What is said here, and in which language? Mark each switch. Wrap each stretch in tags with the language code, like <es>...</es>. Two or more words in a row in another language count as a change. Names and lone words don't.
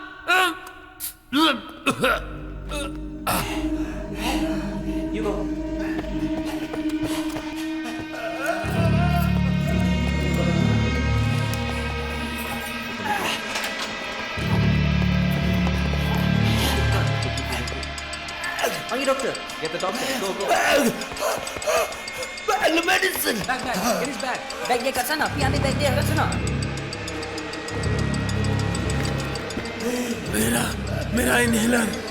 <en>You go.</en> <ms>Panggil doktor.</ms> <en>Get the doctor. Go, go. The medicine. Bag. Get his bag. Bag</en> <ms>dia kat sana. Pergi ambil bag dia kat sana.</ms> <hi>मेरा इनहेलर।</hi>